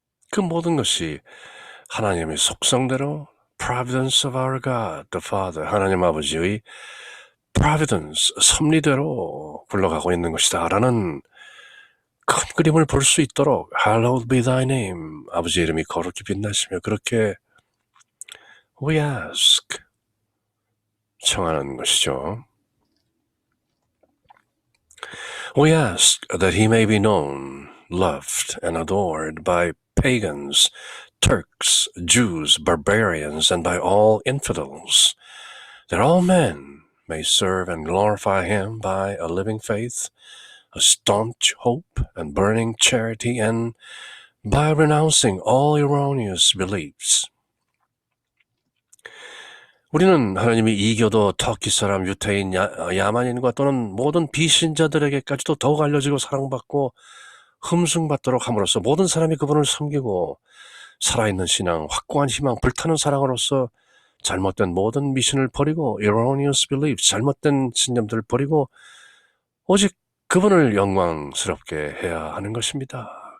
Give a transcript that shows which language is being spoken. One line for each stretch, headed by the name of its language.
Korean: 그 모든 것이 하나님의 속성대로
English: Providence of our God, the Father,
Korean: 하나님 아버지의 Providence, 섭리대로 굴러가고 있는 것이다 라는 큰 그림을 볼 수 있도록
English: Hallowed be thy name,
Korean: 아버지의 이름이 거룩히 빛나시며 그렇게
English: we ask,
Korean: 청하는 것이죠.
English: We ask that he may be known, loved and adored by pagans, Turks, Jews, barbarians, and by all infidels, that all men may serve and glorify him by a living faith, a staunch hope and burning charity, and by renouncing all erroneous beliefs.
Korean: 우리는 하나님이 이교도, 터키 사람, 유태인, 야만인과 또는 모든 비신자들에게까지도 더욱 알려지고 사랑받고 흠숭받도록 함으로써 모든 사람이 그분을 섬기고 살아있는 신앙, 확고한 희망, 불타는 사랑으로서 잘못된 모든 미신을 버리고
English: erroneous beliefs,
Korean: 잘못된 신념들을 버리고 오직 그분을 영광스럽게 해야 하는 것입니다.